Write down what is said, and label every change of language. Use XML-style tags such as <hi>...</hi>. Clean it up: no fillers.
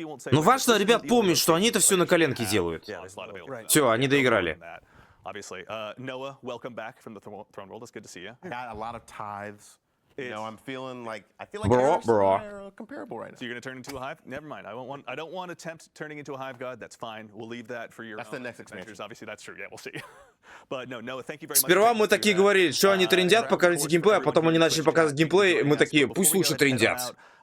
<ru>Ну важно, ребят, помнить, что они это все на коленке делают. Все, они доиграли.</ru> <en>Obviously, Noah, welcome back from the Throne World. It's good to see you. I got a lot of tithes. You know, I feel like bro. They're comparable right now. So you're gonna turn into a hive? Never mind. I don't want to attempt turning into a hive god. That's fine. We'll leave that for your. That's the next expansion. Obviously, that's true. Yeah, we'll see. But no, Noah, thank you very much.</en> <ru>Сперва мы такие говорили, что они трендят, покажите геймплей, а потом они начали показывать геймплей, и мы такие, пусть лучше трендят.</ru>